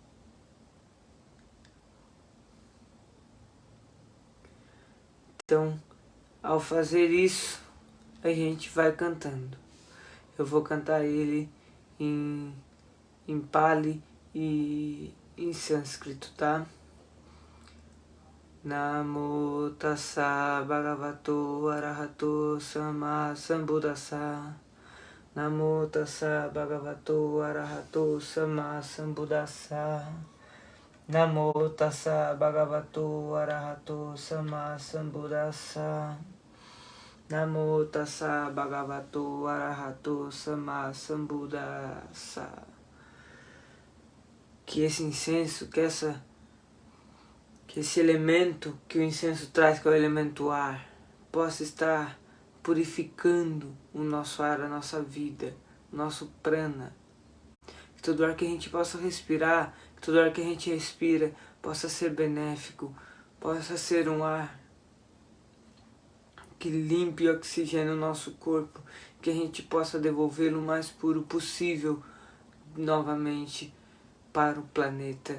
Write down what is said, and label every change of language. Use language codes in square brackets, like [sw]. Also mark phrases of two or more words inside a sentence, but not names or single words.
[pt] Então, ao fazer isso, a gente vai cantando. Eu vou cantar ele em Pali e em sânscrito, tá? [pi] Namo tassa bhagavato arahato sama sambuddhassa. Namo tassa bhagavato arahato sama sambuddhassa. Namo tassa bhagavato arahato sama sambuddhassa. Namo tassa bhagavato arahato sama sambuddhassa. [pt] Que esse incenso, que esse elemento que o incenso traz, que é o elemento ar, possa estar purificando o nosso ar, a nossa vida, o nosso prana. Que todo ar que a gente possa respirar, que todo ar que a gente respira possa ser benéfico, possa ser um ar que limpe e oxigene o nosso corpo, que a gente possa devolvê-lo o mais puro possível novamente para o planeta.